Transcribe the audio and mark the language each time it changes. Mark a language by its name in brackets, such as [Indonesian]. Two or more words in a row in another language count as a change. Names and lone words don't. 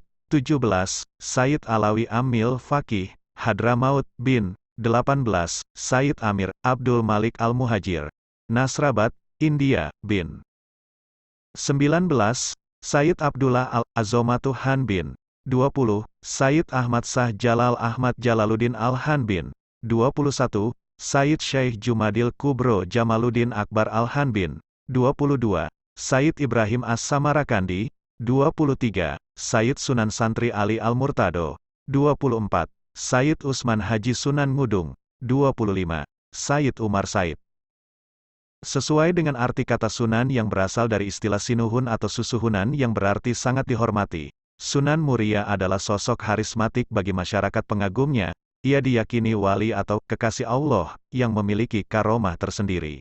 [Indonesian] 17. Sayyid Alawi Amil Faqih, Hadramaut bin. 18. Sayyid Amir Abdul Malik Al-Muhajir, Nasrabad, India, bin. 19. Sayyid Abdullah Al-Azomatu Han bin. 20. Sayyid Ahmad Shah Jalal Ahmad Jalaluddin Al-Han bin. 21. Sayyid Syekh Jumadil Kubro Jamaluddin Akbar Al-Han bin. 22. Sayyid Ibrahim As-Samarakandi. 23. Sayyid Sunan Santri Ali Al-Murtado. 24. Sayyid Usman Haji Sunan Ngudung. 25. Sayyid Umar Said. Sesuai dengan arti kata Sunan yang berasal dari istilah Sinuhun atau Susuhunan yang berarti sangat dihormati, Sunan Muria adalah sosok harismatik bagi masyarakat pengagumnya. Ia diyakini wali atau kekasih Allah yang memiliki karomah tersendiri.